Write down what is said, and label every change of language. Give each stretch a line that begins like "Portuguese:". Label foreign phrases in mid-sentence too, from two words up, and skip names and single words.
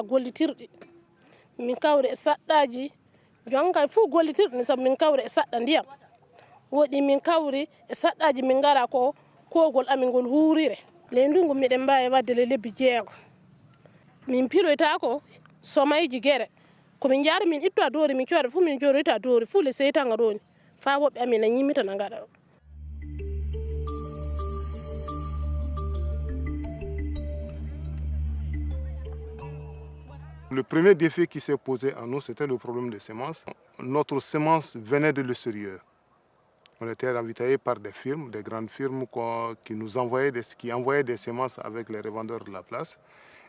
Fula: gollitirɗi min kawri e saɗɗaji jonka fuu gollitirɗi ni sabu min kawri e saɗɗa ndiyam woɗi min kawri e saɗɗaji min ngara ko kogol amin ngol huurire le ndungu miɗen mbawi wadde le lebbi 6 min piroyta ko somayji guere komin jaari min itto doori min coore fu min joroyta doori fu le seytanga ɗoni fa woɓɓe amin a ñimmita na gaɗa ɗo.
French: Le premier défi qui s'est posé à nous, c'était le problème des semences. Notre semence venait de l'extérieur. On était ravitaillés par des firmes, des grandes firmes qui envoyaient des semences avec les revendeurs de la place.